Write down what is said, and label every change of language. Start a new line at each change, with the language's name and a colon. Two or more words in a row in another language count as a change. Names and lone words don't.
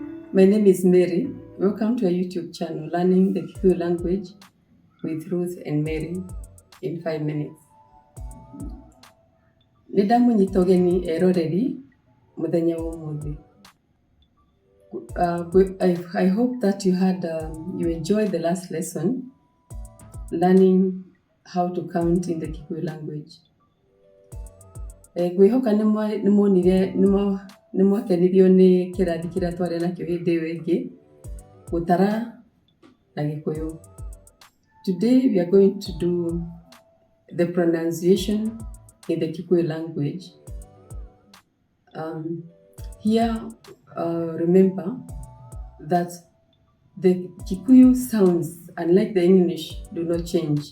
English: My name is Mary. Welcome to our YouTube channel, Learning the Kikuyu Language with Ruth and Mary in 5 minutes.
Kikuyu: Nidamunyita ũgeni eroreri muthenya wa ũmũthĩ.
English: I hope that you enjoyed the last lesson, learning how to count in the Kikuyu language.
Kikuyu: Ngwĩhoka nĩ mwakenirio nĩ kĩrathi kĩrĩa twarĩ nakĩo hĩndĩ ĩyo ĩngĩ gũtara na Gĩkũyũ.
English: Today we are going to do the pronunciation in the Kikuyu language. Here, remember that the Kikuyu sounds, unlike the English, do not change.